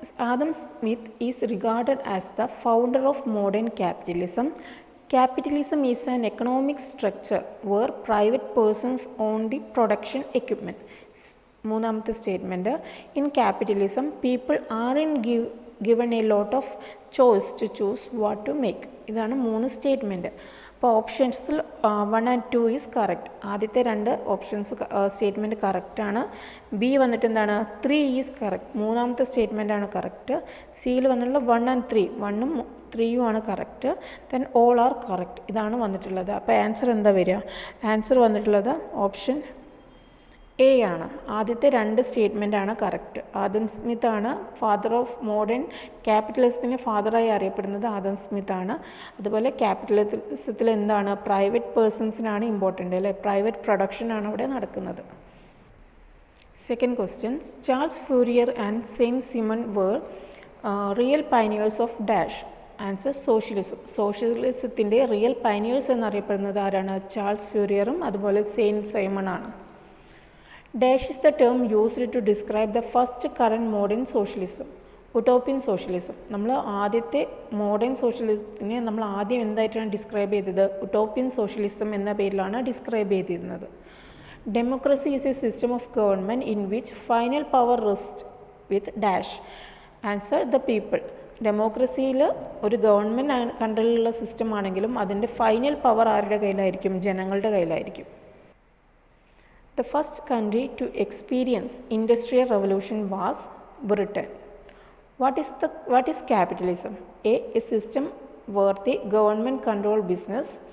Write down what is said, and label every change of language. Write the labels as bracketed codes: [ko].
[en] Adam Smith is regarded as the founder of modern capitalism. Capitalism is an economic structure where private persons own the production equipment. [ml] മൂന്നാമത്തെ statement, [en] In capitalism people given a lot of choice to choose what to make. [ml] ഇതാണ് 3 statement. അപ്പോൾ ഓപ്ഷൻസിൽ 1 and 2 is correct. ആദ്യത്തെ 2 options statement കറക്റ്റാണ്. B വന്നിട്ട് എന്താണ് 3 is correct, മൂന്നാമത്തെ സ്റ്റേറ്റ്മെൻറ്റാണ് correct. സിയിൽ വന്നിട്ടുള്ള 1 and 3, 1ഉം 3ഉം ആണ് correct. [en] then all are correct, [ml] ഇതാണ് വന്നിട്ടുള്ളത്. അപ്പോൾ ആൻസർ എന്താ വരിക? ആൻസർ വന്നിട്ടുള്ളത് ഓപ്ഷൻ എ ആണ്. ആദ്യത്തെ 2 സ്റ്റേറ്റ്മെൻറ്റാണ് കറക്റ്റ്. ആദം സ്മിത്ത് ആണ് ഫാദർ ഓഫ് മോഡേൺ ക്യാപിറ്റലിസത്തിന് ഫാദറായി അറിയപ്പെടുന്നത് ആദം സ്മിത്ത് ആണ്. അതുപോലെ ക്യാപിറ്റലിസത്തിൽ എന്താണ് പ്രൈവറ്റ് പേഴ്സൺസിനാണ് ഇമ്പോർട്ടൻ്റ് അല്ലേ, പ്രൈവറ്റ് പ്രൊഡക്ഷനാണ് അവിടെ നടക്കുന്നത്. [en] Second questions, Charles Fourier and Saint Simon were real pioneers of dash. Answer socialism. [ml] സോഷ്യലിസത്തിൻ്റെ real pioneers എന്നറിയപ്പെടുന്നത് ആരാണ്? ചാൾസ് ഫ്യൂരിയറും അതുപോലെ സെയിൻറ്റ് സൈമൺ ആണ്. [en] Dash is the term used to describe the first current modern socialism. Utopian socialism. [ml] നമ്മൾ ആദ്യത്തെ modern സോഷ്യലിസത്തിനെ നമ്മൾ ആദ്യം എന്തായിട്ടാണ് describe ചെയ്തത്? Utopian socialism എന്ന പേരിലാണ് ഡിസ്ക്രൈബ് ചെയ്തിരുന്നത്. [en] Democracy is a system of government in which final power rest with dash. Answer the people. [ml] ഡെമോക്രസിയിൽ ഒരു government കൺട്രോളിലുള്ള system ആണെങ്കിലും അതിൻ്റെ ഫൈനൽ പവർ ആരുടെ കയ്യിലായിരിക്കും? ജനങ്ങളുടെ കയ്യിലായിരിക്കും. [en] The first country to experience industrial revolution was Britain. What is capitalism? A system where the government control business.